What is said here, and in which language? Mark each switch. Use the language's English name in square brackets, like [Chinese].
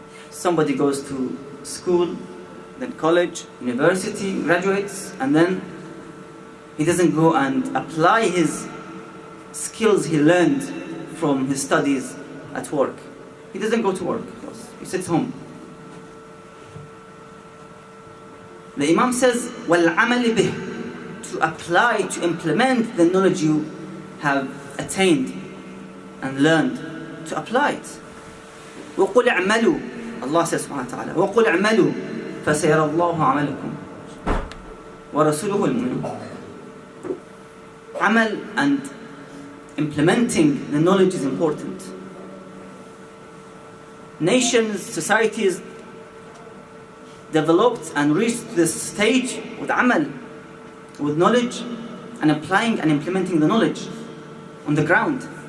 [English] Somebody goes to school, then college, university, graduates, and then he doesn't go and apply his skills he learned from his studies at work. He doesn't go to work. He sits home. The Imam says, [Arabic] وَالْعَمَلِ بِهِ, [English] to apply, to implement the knowledge you have attained and learned, to apply it. [Arabic] وَقُلْ اعْمَلُوا, [English] Allah says subhanahu wa ta'ala, [Arabic] وَقُلْ اعْمَلُوا فَسَيَرَى اللَّهُ عَمَلَكُمْ وَرَسُولُهُ الْمُؤْمِنُونَ. [English] Amal and implementing the knowledge is important. Nations, societies developed and reached this stage with amal, with knowledge, and applying and implementing the knowledge on the ground.